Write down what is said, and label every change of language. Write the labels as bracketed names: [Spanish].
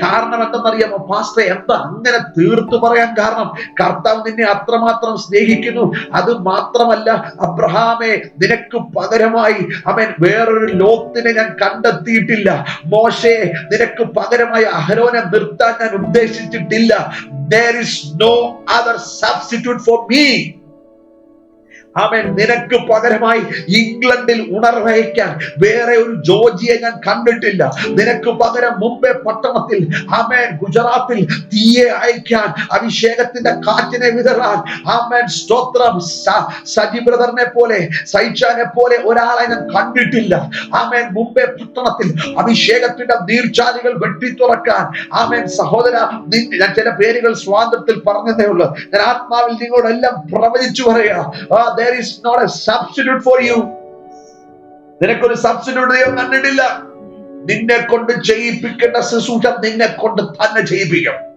[Malayalam] കാരണം എന്തെന്നറിയാമോ പാസ്റ്റർ? എന്താ അങ്ങനെ തീർത്തു പറയാൻ കാരണം? കർത്താവ് നിന്നെ അത്രമാത്രം സ്നേഹിക്കുന്നു. അത് മാത്രമല്ല, അബ്രഹാമേ, നിനക്ക് പകരമായി അവൻ വേറൊരു ലോത്തിനെ ഞാൻ കണ്ടെത്തിയിട്ടില്ല. മോശേ, നിനക്ക് പകരമായി അഹരോനെ നിർത്താൻ ഞാൻ ഉദ്ദേശിച്ചിട്ടില്ല. [English] There is no other substitute for me. [Malayalam] ആമേൻ. നിനക്ക് പകരമായി ഇംഗ്ലണ്ടിൽ ഉണർവഹിക്കാൻ വേറെ ഒരു ജോർജിയെ ഞാൻ കണ്ടിട്ടില്ല. നിനക്ക് പകരം മുംബൈ പട്ടണത്തിൽ ആമേൻ ഗുജറാത്തിൽ തീയെ അയക്കാൻ, അഭിഷേകത്തിന്റെ കാറ്റിനെ വിതറാൻ ആമേൻ സ്തോത്രം സജി ബ്രദറിനെ പോലെ, സൈച്ചാനെ പോലെ ഒരാളെ ഞാൻ കണ്ടിട്ടില്ല. ആമേൻ മുംബൈ പട്ടണത്തിൽ അഭിഷേകത്തിന്റെ നീർച്ചാലുകൾ വെട്ടിത്തുറക്കാൻ ആമേൻ സഹോദര, ഞാൻ ചില പേരുകൾ സ്വാതന്ത്ര്യത്തിൽ പറഞ്ഞതേ ഉള്ളൂ. ഞാൻ ആത്മാവിൽ നിങ്ങളോടെല്ലാം പ്രവചിച്ചു പറയാ. [English] There is not a substitute for you. [Malayalam] നിനക്കൊരു സബ്സ്റ്റിറ്റ്യൂട്ട് ദൈവം കണ്ടിട്ടില്ല. നിന്നെ കൊണ്ട് ചെയ്യിപ്പിക്കേണ്ട ശുശ്രൂഷ നിന്നെ കൊണ്ട് തന്നെ ചെയ്യിപ്പിക്കും.